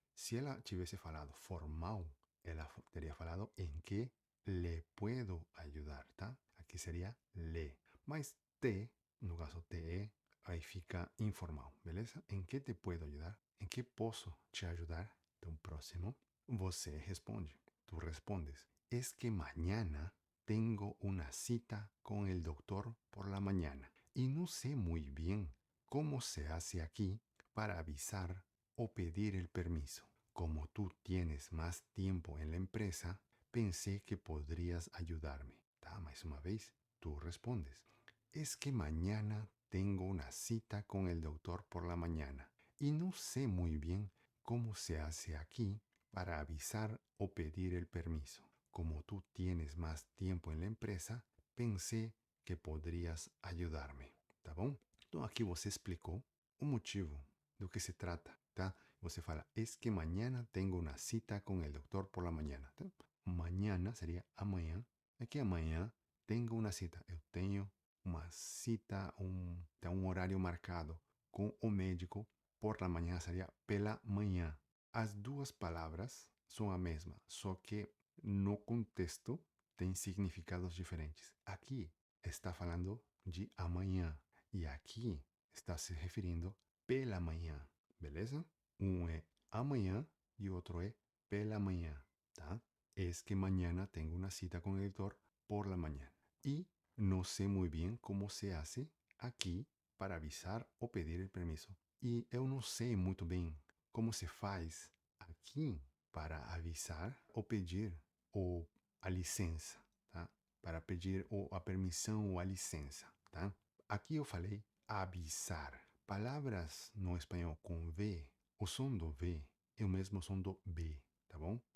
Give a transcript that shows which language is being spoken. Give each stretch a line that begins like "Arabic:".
Portuguese: Se ela tivesse falado formal, ela teria falado
Spanish: en qué le puedo ayudar,
Portuguese: tá? Aqui seria le. Mas te, no caso te, aí fica informal, beleza?
Spanish: ¿En qué te puedo ayudar?
Portuguese: ¿En qué posso te ajudar? Então, próximo, você responde.
Spanish: Tú respondes. Es que mañana tengo una cita con el doctor por la mañana y no sé muy bien cómo se hace aquí para avisar o pedir el permiso. Como tú tienes más tiempo en la empresa, pensé que podrías ayudarme. Mais una vez, tú respondes. Es que mañana tengo una cita con el doctor por la mañana y no sé muy bien cómo se hace aquí para avisar o pedir el permiso. Como tú tienes más tiempo en la empresa, pensé que podrías ayudarme.
Portuguese: Tá bom? Então aqui você explicou o motivo do que se trata, tá? Você fala,
Spanish: es que mañana tengo una cita con el doctor por la mañana.
Portuguese: Tá? Mañana seria amanhã. É que amanhã tenho uma cita. Eu tenho uma cita, um horário marcado com o médico
Spanish: por la mañana,
Portuguese: seria pela manhã. As duas palavras são a mesma, só que no contexto tem significados diferentes. Aqui está falando de amanhã e aqui está se referindo pela manhã, beleza? Um é amanhã e outro é pela manhã, tá?
Spanish: Es que mañana tengo una cita con el doctor por la mañana. Y no sé muy bien cómo se hace aqui para avisar ou pedir o permiso.
Portuguese: E eu não sei muito bem como se faz aqui para avisar ou pedir ou a licença, tá? Para pedir ou a permissão ou a licença, tá? Aqui eu falei avisar. Palavras no espanhol com V, o som do V é o mesmo som do B, tá bom?